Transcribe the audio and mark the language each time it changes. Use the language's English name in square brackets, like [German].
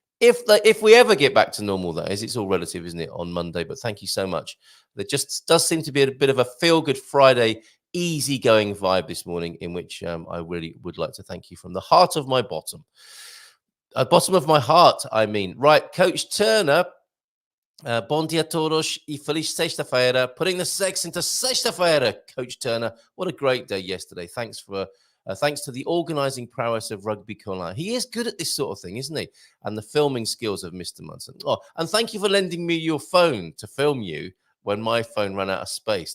[English] If we ever get back to normal, that is, it's all relative, isn't it, on Monday? But thank you so much. There just does seem to be a bit of a Feelgood Friday, easygoing vibe this morning, in which I really would like to thank you from the heart of my bottom. bottom of my heart, I mean. Right, Coach Turner. [Portuguese] Bom dia todos e feliz sexta-feira. [English] Putting the sex into sexta-feira, Coach Turner. What a great day yesterday. Thanks to the organising prowess of Rugby Colin. He is good at this sort of thing, isn't he? And the filming skills of Mr. Munson. Oh, and thank you for lending me your phone to film you when my phone ran out of space.